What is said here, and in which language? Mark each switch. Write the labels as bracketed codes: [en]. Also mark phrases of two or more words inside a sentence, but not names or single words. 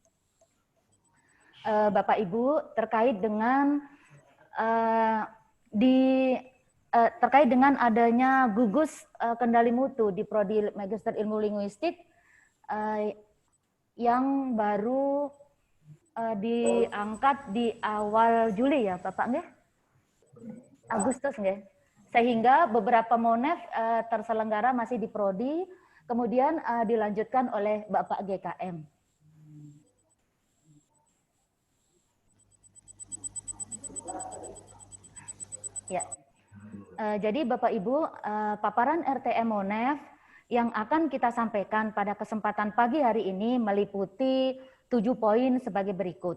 [id] Bapak Ibu, terkait dengan terkait dengan adanya gugus kendali mutu di Prodi Magister Ilmu Linguistik yang baru diangkat di awal Juli ya, Bapak nggih? Agustus nggih? Sehingga beberapa Monef terselenggara masih di Prodi, kemudian dilanjutkan oleh Bapak GKM. Ya. Jadi Bapak Ibu, paparan RTM Monef yang akan kita sampaikan pada kesempatan pagi hari ini meliputi 7 poin sebagai berikut.